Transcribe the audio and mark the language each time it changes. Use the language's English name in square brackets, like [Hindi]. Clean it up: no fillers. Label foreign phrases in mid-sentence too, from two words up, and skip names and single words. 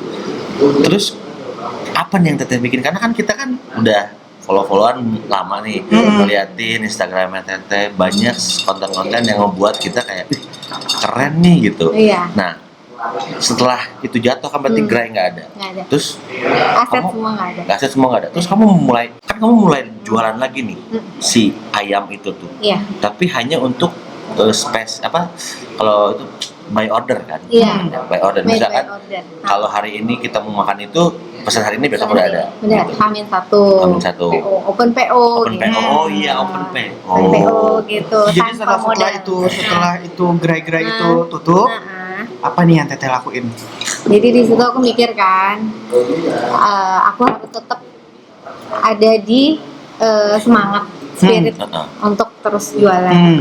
[Indonesian] Terus apa nih yang Teteh bikin? Karena kan kita kan udah follow-followan lama nih, ngeliatin Instagramnya Teteh, banyak konten-konten yang membuat kita kayak "Ih, keren nih gitu. Iya. Nah, setelah itu jatuh kan berarti gerai nggak ada. Nggak ada. Terus Aset kamu- semua nggak ada. aset semua nggak ada. Terus kamu mulai jualan lagi nih si ayam itu tuh. Iya. Tapi hanya untuk space apa? Kalau itu [English] by order [Indonesian] kan? Iya. [English] By order. Made by [Indonesian] Misalkan order. kalau hari ini kita mau makan itu pesan hari ini besok udah ada. Benar. Gitu. Hamin 1. Hamin 1. [English] PO, open PO. Open [Indonesian] gitu. PO. Oh iya [English] open PO. Open PO [Indonesian] gitu. Jadi tanpa modal. setelah itu gerai-gerai itu tutup, apa nih yang Teteh lakuin? Jadi di situ aku mikir kan, aku harus tetap ada di semangat spirit untuk terus jualan.